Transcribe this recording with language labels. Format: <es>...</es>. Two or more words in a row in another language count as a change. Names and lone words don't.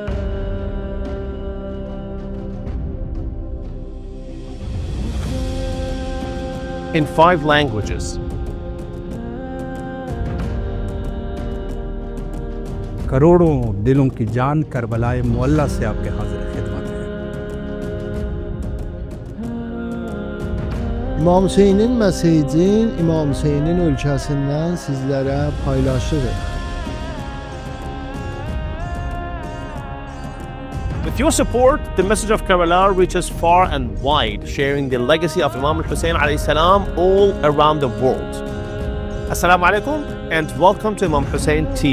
<en>In 5 languages.</en> <hi>करोड़ों दिलों की जान करबलाए मुअल्ला से आपके हाजिर खिदमत है.</hi> <az>İmam Hüseynin mesajın İmam Hüseynin ülkəsindən sizlərə paylaşırıq.</az> <en>With your support, the message of Karbala reaches far and wide, sharing the legacy of Imam al-Hussein</en> <ar>عليه السلام</ar> <en>all around the world.</en> <ar>السلام عليكم</ar> <en>and welcome to Imam Hussein TV.</en>